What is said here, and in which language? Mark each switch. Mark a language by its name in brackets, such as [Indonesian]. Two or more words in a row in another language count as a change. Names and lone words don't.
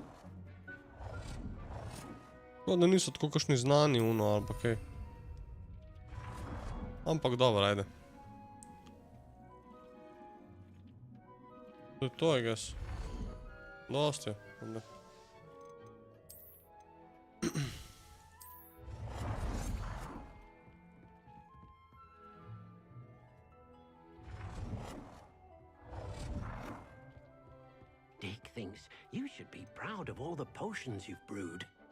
[Slovenian] Da niso tako kakšni znani uno ali pa kaj. Ampak dobro, ajde. To je to, [English] I guess. [Slovenian] Dost je. Onda. [English] Dick thinks you should be proud of all the potions you've brewed.